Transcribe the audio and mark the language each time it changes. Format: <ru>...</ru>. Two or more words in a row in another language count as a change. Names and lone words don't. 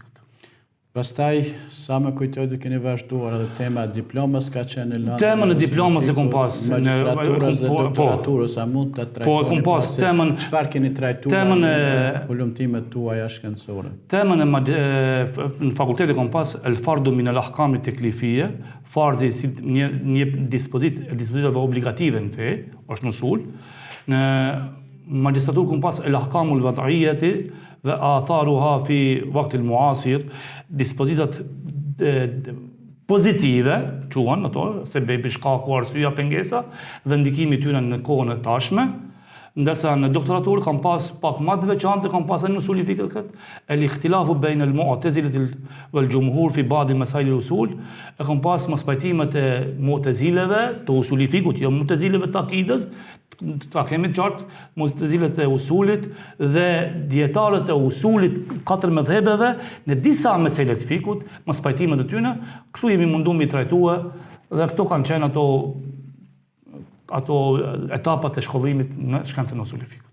<sq>Pastaj, sa më kujtoj të keni vazhduar edhe tema e diplomës ka qenë në lëndë. Temën e diplomës e kom pas magistraturës dhe doktoraturës, a mund të trajtoni? Po, e kom pas temën. Çfarë keni trajtuar në ulëmtimet tuaja shkencore? Temën në fakultet e kom pas</sq> <ar>الفرض من الأحكام التكليفية,</ar> <sq>farzi si një dispozitave obligative në fe, është në usul. Në magistraturë kom pas</sq> <ar>الأحكام الوضعية</ar> <sq>dhe</sq> <ar>وأثرها في الوقت المعاصر,</ar> <sq>dispozitat pozitive, quhen ato, se bebi shkaku, arsyeja, pengesa, dhe ndikimi tyre në kohën e tashme, ndërsa në doktoraturë kam pas pak më të veçantë, kam pas në usuli fikut</sq> <ar>الاختلاف بين المعتزلة والجمهور في بعض مسائل الأصول,</ar> <sq>e kam pas mos pajtimet e mu'tazileve të usuli fikut, jo mu'tazileve të akidës, ta kemi qartë, mu'tazilet e usulit dhe dietarët e usulit katër mëdhëbeve në disa mesele të fikut, mos pajtimet e tyre, këtu jemi munduar mi trajtue dhe këto kanë qenë ato etapat e shkollimit në shkencën e usuli fikut.</sq>